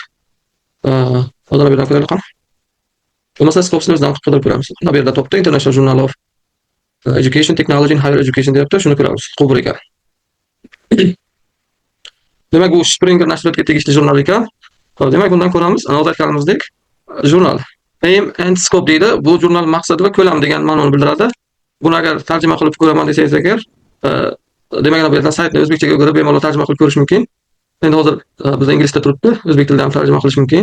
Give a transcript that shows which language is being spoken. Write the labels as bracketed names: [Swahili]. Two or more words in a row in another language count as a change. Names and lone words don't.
[Uzbek] Hozir bu yerdan ko'raylik. Bo'lmasa Scopus'ni o'zidan qidirib ko'ramiz. Bu yerda topda International Journal of Education Technology and Higher Education deyapti. Shuni ko'ramiz. Qo'bur ekan. Demak, bu Springer nashriyatiga tegishli jurnal ekan. Demak, bundan ko'ramiz. Hozir aytganimizdek, jurnal [English] aim and scope [Uzbek] deydi. Bu jurnal maqsadi va ko'lam degan ma'noni bildiradi. Buni agar tarjima qilib ko'raman desangiz agar, demak, bu yerdan saytni o'zbekchaga o'girib bemalol tarjima qilib ko'rish mumkin. Endi hozir bizda inglizda turibdi, o'zbek tilidan ham tarjima qilish mumkin.